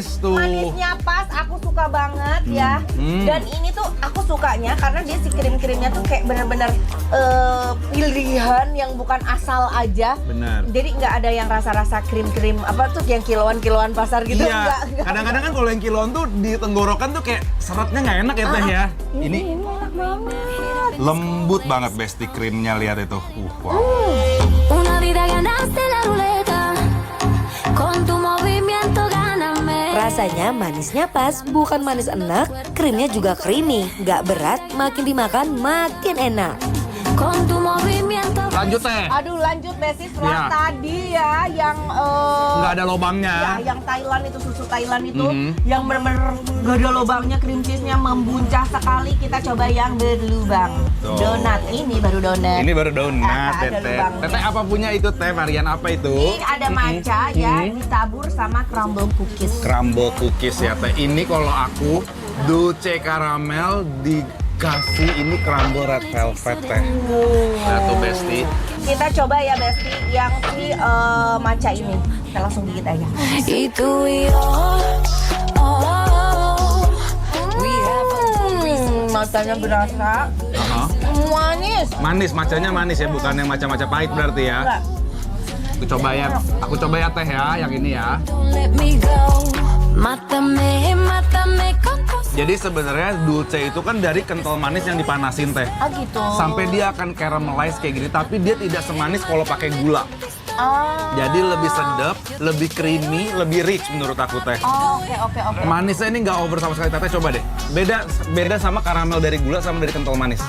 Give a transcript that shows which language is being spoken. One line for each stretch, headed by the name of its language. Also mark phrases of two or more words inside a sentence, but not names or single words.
Indonesian: Manisnya pas, aku suka banget ya. Dan ini tuh aku sukanya karena dia si krim-krimnya tuh kayak bener-bener pilihan yang bukan asal aja. Benar. Jadi nggak ada yang rasa-rasa krim-krim apa tuh yang kiloan-kiloan pasar gitu. Iya. Nggak. Kadang-kadang kan kalau yang kiloan tuh di tenggorokan tuh kayak seratnya nggak enak ya Teh ya. Ini enak banget. lembut banget Besti krimnya, lihat itu. Wow.
Spanish: Una vida ganaste la ruleta. Con tu movimiento gáname.
Indonesian: Rasanya manisnya pas, bukan manis enak, krimnya juga creamy, nggak berat, makin dimakan makin enak.
Spanish: Con tu movimiento.
Indonesian: Lanjut Teh. Aduh lanjut Besti setelah Iya. tadi ya yang Nggak ada lubangnya. ya, yang Thailand itu susu Thailand itu yang bener-bener gak ada lubangnya,
English: cream cheese-
Indonesian: nya membuncah sekali. Kita coba yang berlubang. Tuh. Donat ini baru donat. Ini baru donat, Ada Teteh. lubangnya. Teteh apa punya itu Teh? Varian apa itu? Ini ada matcha ya ditabur sama
English: crumble cookies. Crumble cookies
Indonesian: ya Teh. Ini kalau aku Dulce Caramel dikasih ini
English: crumble red velvet
Indonesian: Teh. Nah tuh Besti. Kita coba ya Besti yang si matcha ini. Kita langsung gigit aja.
Spanish: Y tú y yo. Oh.
Indonesian: Matchanya berasa Aha. manis. Manis, macanya manis ya, bukan yang maca-maca pahit berarti ya. Enggak. Aku coba ya Teh ya, yang ini ya.
English: Don't let me go.
Spanish: Mátame, mátame con tus.
Indonesian: Jadi sebenarnya Dulce itu kan dari kental manis yang dipanasin Teh. Ah gitu. Sampai dia akan caramelize kayak gini, tapi dia tidak semanis kalau pakai gula. Jadi lebih sedap, lebih creamy, lebih rich menurut aku Teh. Oke. Manisnya ini nggak over sama sekali Teteh, coba deh. Beda sama karamel dari gula sama dari kental manis.